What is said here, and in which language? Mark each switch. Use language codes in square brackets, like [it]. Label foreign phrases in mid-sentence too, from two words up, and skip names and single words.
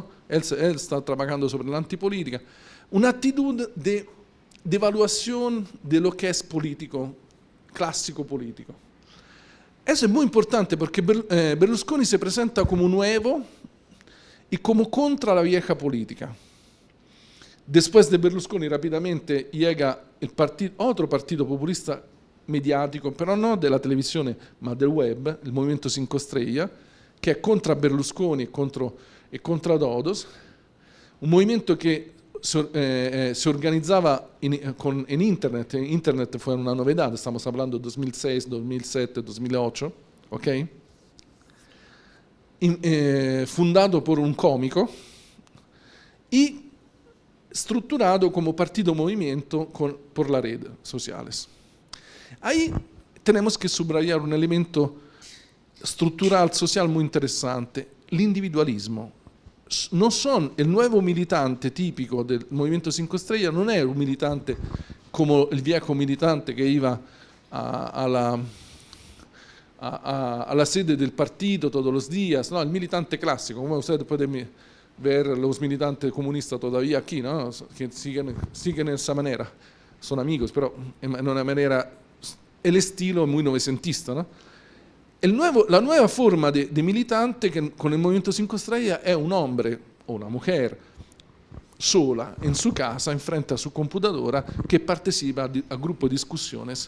[es] Él está trabajando sobre la antipolítica, una actitud de evaluación de lo que es político, clásico político. Eso es muy importante porque Berlusconi se presenta como nuevo y como contra la vieja política. Después de Berlusconi rápidamente llega otro partido populista mediático, [it] però no della televisione ma del web, il Movimento 5 Stelle, che è contro Berlusconi e contro Dodos, un movimento che si organizzava in internet. [es] Internet fue una novedad, estamos hablando de 2006, 2007, 2008, ¿ok? Fundado por un cómico y estructurado como partido movimiento por las redes sociales. Ahí tenemos que subrayar un elemento estructural, social muy interesante, el individualismo. No son el nuevo militante típico del Movimiento 5 Estrellas, [it] non è un militante come il viejo militante che iba alla sede del partito [es] todos los días, no, el militante clásico, como ustedes pueden ver los militantes comunistas todavía aquí, ¿no? Que siguen de esa manera, son amigos, pero en una manera, el estilo muy novecentista, ¿no? La nueva forma de militante que con el Movimiento 5 Estrellas es un hombre o una mujer sola en su casa, enfrente a su computadora, que participa a grupos de discusiones.